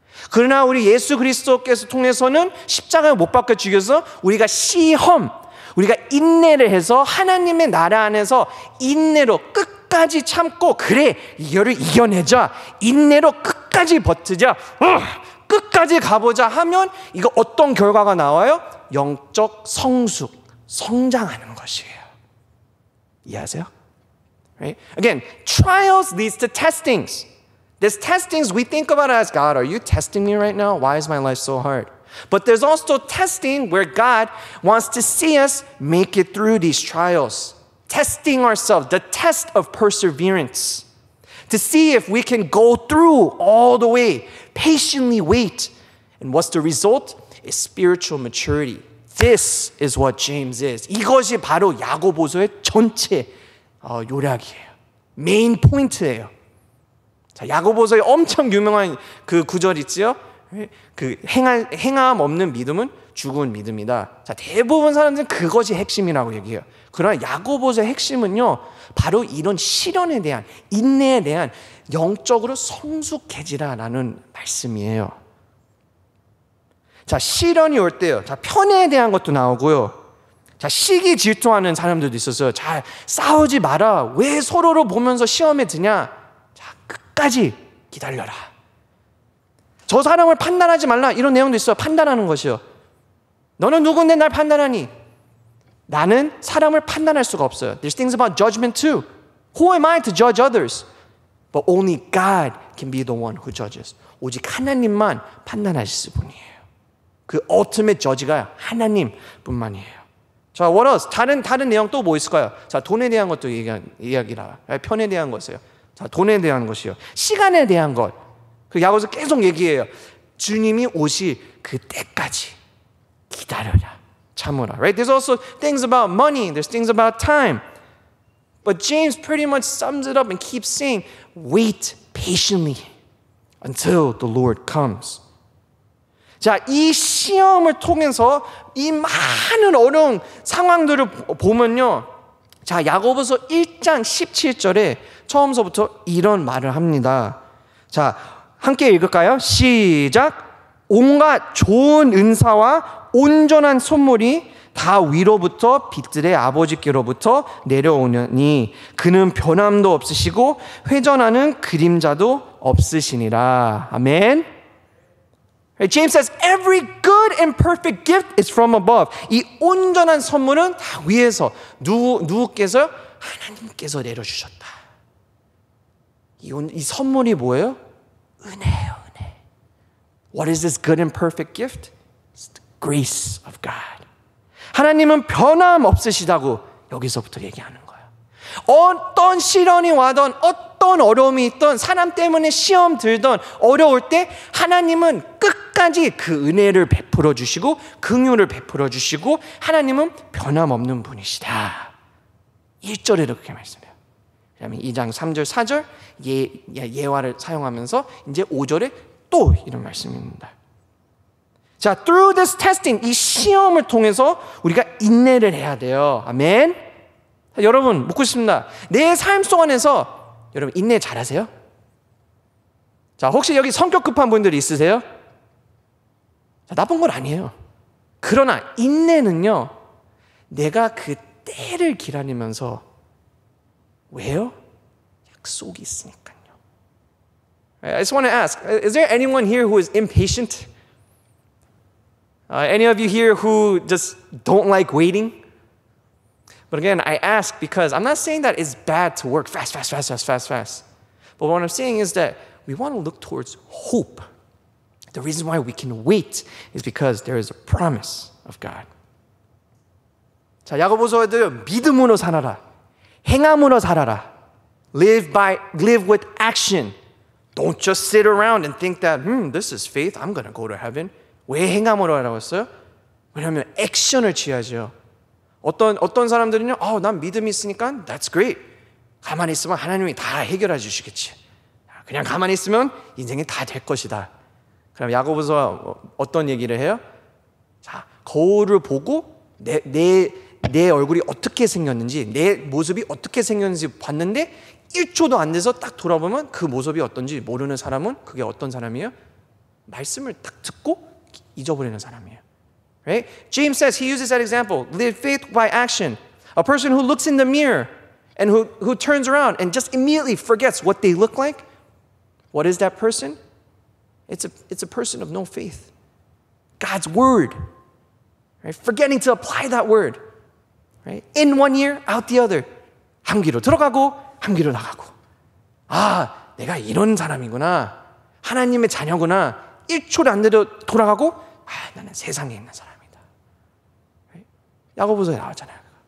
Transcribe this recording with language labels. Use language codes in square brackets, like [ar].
[ko] 그러나 우리 예수 그리스도께서 통해서는 십자가에 못 박혀 죽여서 우리가 우리가 인내를 해서 하나님의 나라 안에서 인내로 끝까지 참고, 그래 이거를 이겨내자, 인내로 끝까지 버티자, 끝까지 가보자 하면 이거 어떤 결과가 나와요? 영적 성장하는 것이에요. 이해하세요? [en] Right? Again, trials leads to testings. These testings we think about as, God, are you testing me right now? Why is my life so hard? But there's also testing where God wants to see us make it through these trials. Testing ourselves, the test of perseverance. To see if we can go through all the way, patiently wait. And what's the result? Is spiritual maturity. This is what James is. [ko] 이것이 바로 야고보서의 전체 요약이에요. 메인 포인트예요. 자, 야고보서의 엄청 유명한 그 구절 있지요? 그 행함 없는 믿음은 죽은 믿음이다. 자, 대부분 사람들은 그것이 핵심이라고 얘기해요. 그러나 야고보서의 핵심은요, 바로 이런 시련에 대한, 인내에 대한 영적으로 성숙해지라라는 말씀이에요. 자, 시련이 올 때요, 자, 편애에 대한 것도 나오고요. 자, 시기 질투하는 사람들도 있었어요. 자, 싸우지 마라. 왜 서로를 보면서 시험에 드냐? 자, 끝까지 기다려라. 저 사람을 판단하지 말라. 이런 내용도 있어요. 판단하는 것이요. 너는 누군데 날 판단하니? 나는 사람을 판단할 수가 없어요. [en] There's things about judgment too. Who am I to judge others? But only God can be the one who judges. [ko] 오직 하나님만 판단하실 분이에요. 그 ultimate judge가 하나님뿐만이에요. [en] 자, what else? [ko] 다른 내용 또 뭐 있을까요? 자, 돈에 대한 것도 이야기라. 편에 대한 것이요. 자, 돈에 대한 것이요. 시간에 대한 것. 그 야고보서 계속 얘기해요. 주님이 오실 그 때까지 기다려라. 참으라. [en] Right? There's also things about money. There's things about time. But James pretty much sums it up and keeps saying, wait patiently until the Lord comes. [ko] 자, 이 시험을 통해서 이 많은 어려운 상황들을 보면요, 자, 야고보서 1장 17절에 처음서부터 이런 말을 합니다. 자, 함께 읽을까요? 시작. 온갖 좋은 은사와 온전한 선물이 다 위로부터 빛들의 아버지께로부터 내려오느니 그는 변함도 없으시고 회전하는 그림자도 없으시니라. 아멘. [en] James says every good and perfect gift is from above. [ko] 이 온전한 선물은 다 위에서 누구께서요? 하나님께서 내려주셨다. 이 선물이 뭐예요? 은혜예요, 은혜. [en] What is this good and perfect gift? It's the grace of God. [ko] 하나님은 변함 없으시다고 여기서부터 얘기하는 거예요. 어떤 시련이 와던 어떤 어려움이 있던 사람 때문에 시험 들던 어려울 때 하나님은 끝까지 그 은혜를 베풀어 주시고 긍휼을 베풀어 주시고 하나님은 변함없는 분이시다. 1절에 그렇게 말씀해요. 그다음에 2장 3절 4절 예화를 사용하면서 이제 5절에 또 이런 말씀입니다. 자, [en] through this testing, [ko] 이 시험을 통해서 우리가 인내를 해야 돼요. 아멘. 자, 여러분 묻고 싶습니다. 내 삶 속안에서 여러분 인내 잘하세요? 자, 혹시 여기 성격 급한 분들이 있으세요? 자, 나쁜 건 아니에요. 그러나 인내는요, 내가 그 때를 기다리면서 왜요? 약속이 있으니까요. [en] I just want to ask, is there anyone here who is impatient? Any of you here who just don't like waiting? But again, I ask because I'm not saying that it's bad to work fast. But what I'm saying is that we want to look towards hope. The reason why we can wait is because there is a promise of God. [ko] 자, 야고보서에도 믿음으로 살아라. 행함으로 살아라. [en] Live with action. Don't just sit around and think that, this is faith. I'm going to go to heaven. [ko] 왜 행함으로 하라고 했어요? 왜냐하면 액션을 취하죠. 어떤 사람들은요, 난 믿음이 있으니까 [en] that's great. [ko] 가만히 있으면 하나님이 다 해결해 주시겠지. 그냥 가만히 있으면 인생이 다 될 것이다. 그럼 야고보서 어떤 얘기를 해요? 자, 거울을 보고 내 얼굴이 어떻게 생겼는지, 내 모습이 어떻게 생겼는지 봤는데 1초도 안 돼서 딱 돌아보면 그 모습이 어떤지 모르는 사람은 그게 어떤 사람이에요? 말씀을 딱 듣고 잊어버리는 사람이에요. [en] Right? James says, he uses that example. Live faith by action. A person who looks in the mirror and who turns around and just immediately forgets what they look like. What is that person? It's a person of no faith. God's word. Right? Forgetting to apply that word. Right? In one ear, out the other. [ko] 한 귀로 들어가고 한 귀로 나가고. 내가 이런 사람이구나. 하나님의 자녀구나. 1초도 안 돼도 돌아가고 나는 세상에 있는 사람이다. 야고보서에 나왔잖아요.